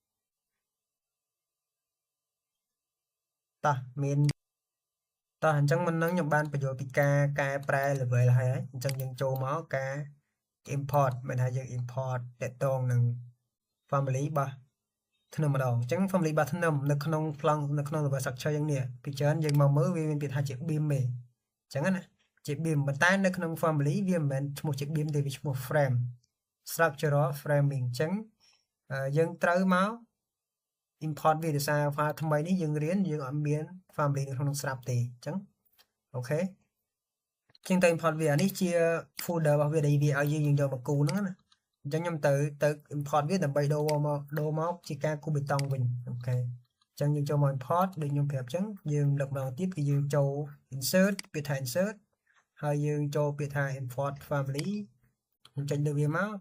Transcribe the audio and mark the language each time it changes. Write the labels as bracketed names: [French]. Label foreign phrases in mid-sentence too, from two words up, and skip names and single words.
[Khmer] តោះមានតោះអញ្ចឹងមុនហ្នឹងខ្ញុំបានបញ្យល់ពីការកែប្រែ level ហើយអញ្ចឹងយើងចូលមកការ import មានថាយើង import តកតងនឹង family របស់ ធ្នឹមម្ដងអញ្ចឹង family របស់ធ្នឹមនៅក្នុងប្លង់នៅក្នុង [English] reverse structure [Khmer] យ៉ាងនេះពីច្រើនយើងមកមើលវាមានពាក្យថាជា beam ទេអញ្ចឹងណាជា beam ប៉ុន្តែនៅក្នុង family វាមិនមែនឈ្មោះជា beam ទេវាឈ្មោះ [English] frame structural framing [Khmer] អញ្ចឹងយើងត្រូវមក import វាដោយសារ file ថ្មីនេះយើងរៀនយើងអត់មាន family នៅក្នុងស្រាប់ ទេអញ្ចឹងអូខេជាងទៅ import វានេះជា folder របស់វាដែលវាឲ្យយើងយកមកគូហ្នឹងណាអញ្ចឹងខ្ញុំទៅ import វាដើម្បីដូរមកជាការគូបេតុងវិញអូខេអញ្ចឹងយើងចូលមក import ដូចខ្ញុំប្រាប់អញ្ចឹងយើងលើកម្ដងទៀតគឺយើងចូល insert ពាក្យថា insert ហើយយើងចូលពាក្យថា [English] import family [Khmer] ខ្ញុំចុចលើវាមកត